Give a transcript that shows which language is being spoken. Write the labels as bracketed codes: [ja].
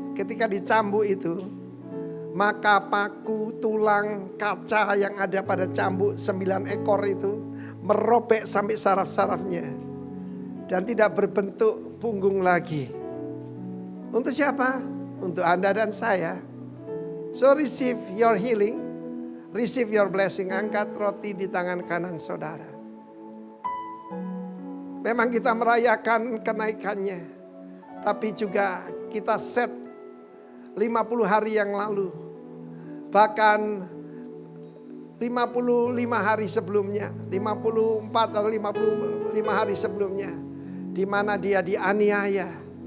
[id] Ketika dicambuk itu, maka paku, tulang, kaca yang ada pada cambuk 9 ekor itu merobek sampai saraf-sarafnya. Dan tidak berbentuk punggung lagi. Untuk siapa? Untuk Anda dan saya. [en] So receive your healing, receive your blessing. [id] Angkat roti di tangan kanan saudara. Memang kita merayakan kenaikannya, tapi juga kita set 50 hari yang lalu, bahkan 55 hari sebelumnya, 54 atau 55 hari sebelumnya, di mana dia dianiaya.